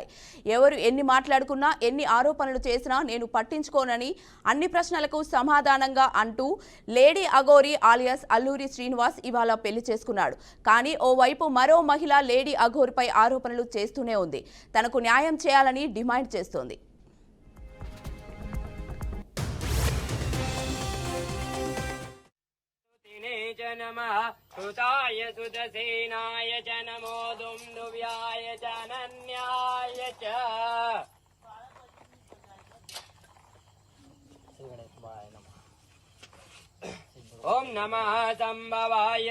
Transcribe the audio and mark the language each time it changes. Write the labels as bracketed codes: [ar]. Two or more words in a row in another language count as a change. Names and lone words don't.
[te] ఎవరు ఎన్ని మాట్లాడుకున్నా, ఎన్ని ఆరోపణలు చేసినా నేను పట్టించుకోనని అన్ని ప్రశ్నలకు సమాధానంగా అంటూ లేడీ అఘోరి ఆలియాస్ అల్లూరి శ్రీనివాస్ ఇవాళ పెళ్లి చేసుకున్నాడు. కానీ ఓవైపు మరో మహిళ లేడీ అఘోరిపై ఆరోపణలు చేస్తూనే ఉంది. తనకు న్యాయం చేయాలని డిమాండ్ చేస్తోంది. [sa] च नमः सुताय सुदसेनाय च नमो दुन्दुव्याय च अनन्याय च ओम नमः संभवाय